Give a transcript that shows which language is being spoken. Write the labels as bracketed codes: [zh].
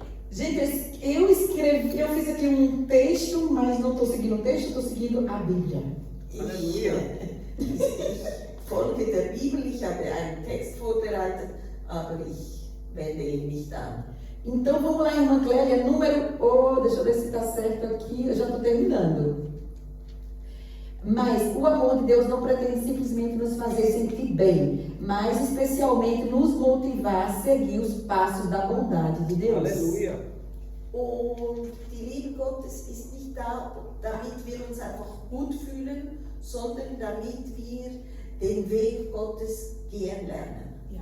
[pt] Gente, eu fiz aqui um texto, mas não estou seguindo o texto, estou seguindo a Bíblia. Aleluia. [de] Ich folge der Bibel, ich habe einen Text vorbereitet, aber ich wende ihn nicht an. [pt] Então vamos lá, irmã Clélia, deixa eu ver se está certo aqui, eu já estou terminando. Mas o amor de Deus não pretende simplesmente nos fazer sentir bem, mas especialmente nos motivar a seguir os passos da bondade de Deus. Aleluia. [de] Und die Liebe Gottes ist nicht da, damit wir uns einfach gut fühlen, sondern damit wir den Weg Gottes gehen lernen.